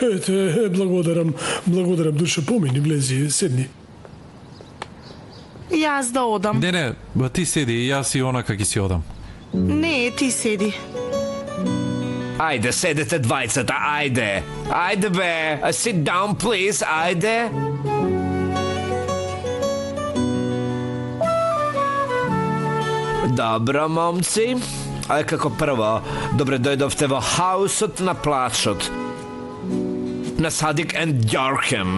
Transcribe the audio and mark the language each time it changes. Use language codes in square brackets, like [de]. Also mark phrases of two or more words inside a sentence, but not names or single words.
[mk] Ете, благодарам душа, помини, влези, седни. Јас да одам. Не, ба ти седи и јас и онака ќе си одам. Не, ти седи. Ајде, седете двајцата, ајде. Ајде бе, [en] sit down please, [mk] ајде. Добро, момци. Ај како прво, добре дојдовте во хаусот на плачот. На Садик and Јорхем.